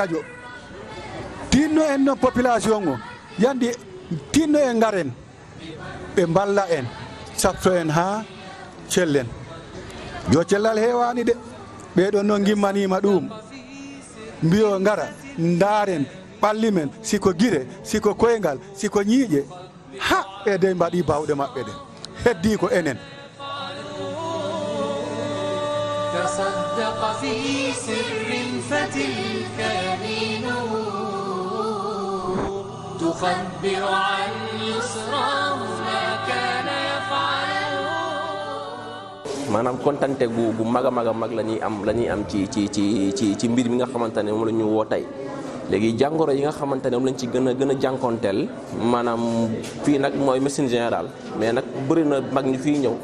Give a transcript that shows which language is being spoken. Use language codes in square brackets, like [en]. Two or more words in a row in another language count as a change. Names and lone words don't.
[ff] radio tinno en noon population o yandi tinno en ngaren ɓe mballa en sabto en ha cellen yo cellal hewani de ɓeɗon noon gimmanima ɗum mbiyo ngara ndaren ɓallimen siko guire siko koyngal siko ñiiƴe ha e de mbaɗi bawɗe maɓɓe ɗe heddi ko enen [ar] تصدق في سر فتلك يمينه تخبر عن يسراه ما كان يفعل. [wo] maanaam kontante gu mag a mag la ñuy am ci mbir mi nga xamante ne moom la ñu woo tey léegi jàngoro yi nga xamante ne moom lañ ci gën a jànkonteel maanaam fii nag mooy [fr] médecine générale [wo] mais nag bëri na mag ñi fii ñëw.